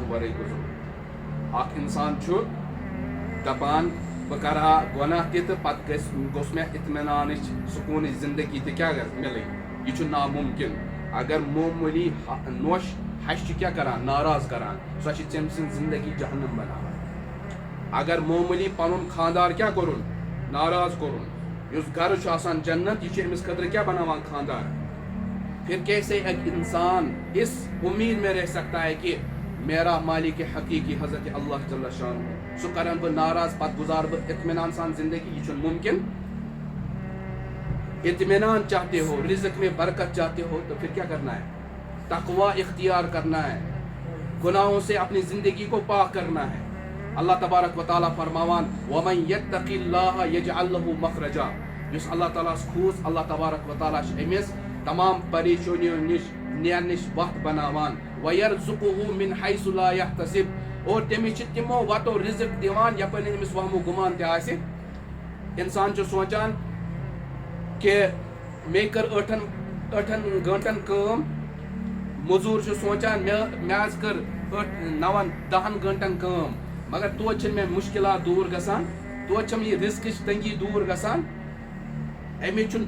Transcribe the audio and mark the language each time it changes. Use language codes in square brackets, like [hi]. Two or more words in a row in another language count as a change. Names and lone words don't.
[ks] ورٲے گُزرُن اکھ انسان چھُ دپان بہٕ کرٕ ہا گۄناہ تہِ تہٕ پتہٕ گوٚژھ مےٚ اطمینانٕچ سکوٗنٕچ زندگی تہِ کیٛاہ مِلٕنۍ یہِ چھُ نامُمکِن اگر معموٗلی نوش ہش چھِ کیٛاہ کران ناراض کران سۄ چھِ ژےٚ سٕنٛز زندگی جہنم بناوان اگر معموٗلی پنُن خاندار کیٛاہ کوٚرُن ناراض کوٚرُن یُس گرٕ چھُ آسان جنت یہ چھُ أمِس خٲطرٕ کیٛاہ بناوان خاندار [ur] پھر کیسے ایک انسان اس امید میں رہ سکتا ہے کہ میرا مالک حقیقی [ks] حضرت اللہ جل شانہ سو کرن بہ ناراض پتہ گزار بہ اطمینان سان زندگی یہ چھُنہٕ ممکن [ur] اطمینان چاہتے ہو رزق میں برکت چاہتے ہو تو پھر کیا کرنا ہے تقوی اختیار کرنا ہے گناہوں سے اپنی زندگی کو پاک کرنا ہے اللہ تبارک و تعالیٰ فرماوان [ar] وَمَن يَتَّقِ اللَّهَ يَجْعَلْ لَهُ مَخْرَجًا [ks] یُس اللہ تعالیٰ کھوٗژ اللہ تبارک و تعالیٰ چھُ أمِس تمام پریشٲنیو نِش نیرنٕچ وتھ بناوان [ar] وَيَرْزُقُهُ مِنْ حَيْثُ لَا يَحْتَسِب [ur] اور [ks] تٔمِس چھِ تِمو وَتو رِزق دِوان یپٲرۍ نہٕ أمِس وہمو گُمان تہِ آسہِ اِنسان چھُ سونٛچان کہ مےٚ کٔر ٲٹھن گٲنٛٹن کٲم موٚزوٗر چھُ سونٛچان مےٚ حظ کٔر 9-10 گٲنٛٹن کٲم مگر توتہِ چھِنہٕ مےٚ مُشکلات دوٗر گژھان توتہِ چھَم یہِ رِزقٕچ تنگی دوٗر گژھان اَمِچ چھُنہٕ